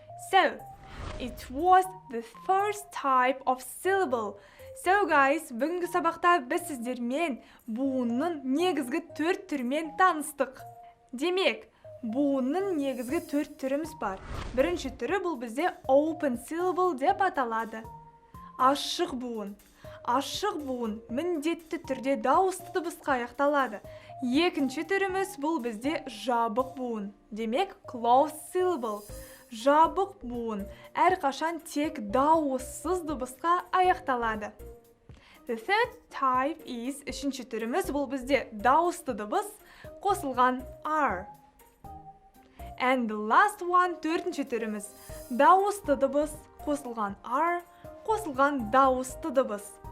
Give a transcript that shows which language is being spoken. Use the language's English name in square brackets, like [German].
[English] So, it was the first type of syllable. So guys, [Kazakh] бүгінгі сабақта біз сіздермен буынның негізгі 4 түрмен таныстық. Демек, буынның негізгі 4 түріміз бар. Бірінші түрі бұл бізде open syllable деп аталады. Ашық буын. Ашық буын міндетті түрде дауысты дыбысқа аяқталады. Екінші түріміз бұл бізде жабық буын. Демек, closed syllable. Жабық буын әрқашан тек дауыссыз дыбысқа аяқталады. [English] The third type is, [Kazakh] үшінші түріміз бұл бізде дауысты дыбыс қосылған R. [English] And the last one, [Kazakh] төртінші түріміз дауысты дыбыс қосылған R, қосылған дауысты дыбыс.